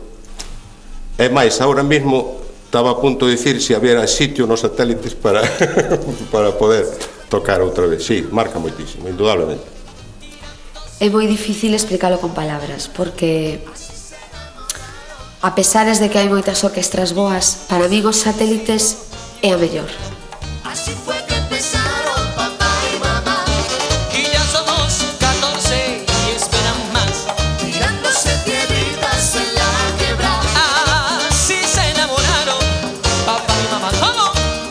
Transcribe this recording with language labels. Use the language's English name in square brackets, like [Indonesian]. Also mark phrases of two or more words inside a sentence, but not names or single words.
[Galician] É máis, agora mesmo estaba a punto de dicir se había sitio nos satélites para poder tocar outra vez. Sí, marca moitísimo, indudablemente. É moi difícil explicarlo con palabras, porque a pesares de que hai moitas orquestras boas, para mí os satélites é a mellor. [Spanish] Así fue que empezaron papá y mamá, y ya somos 14 y esperan más, tirándose piedritas en la quebrada. Así se enamoraron papá y mamá. ¿Cómo?